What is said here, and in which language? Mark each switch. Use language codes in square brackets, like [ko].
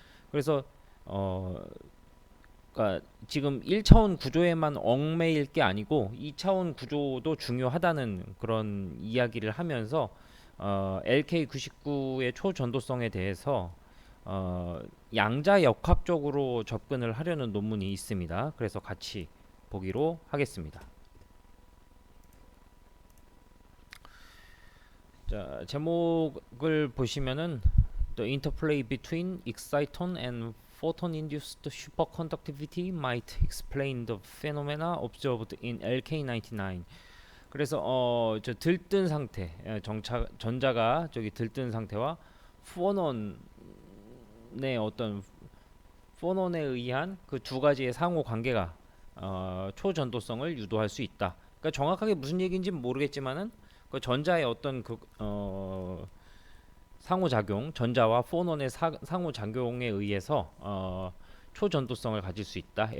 [ko] 그래서 어, 그러니까 지금 1차원 구조에만 얽매일 게 아니고 2차원 구조도 중요하다는 그런 이야기를 하면서 LK99의 초전도성에 대해서 어, 양자역학적으로 접근을 하려는 논문이 있습니다. 그래서 같이 보기로 하겠습니다. 자, 제목을 보시면은 [en] The interplay between exciton and photon-induced superconductivity might explain the phenomena observed in LK99. [ko] 그래서 저 들뜬 상태, 전자가 저기 들뜬 상태와 포논의 어떤 포논에 의한 그 두 가지의 상호 관계가 초전도성을 유도할 수 있다. 그러니까 정확하게 무슨 얘기인지 모르겠지만은 그 전자의 어떤 상호작용, 전자와 포논의 상호작용에 의해서 초전도성을 가질 수 있다.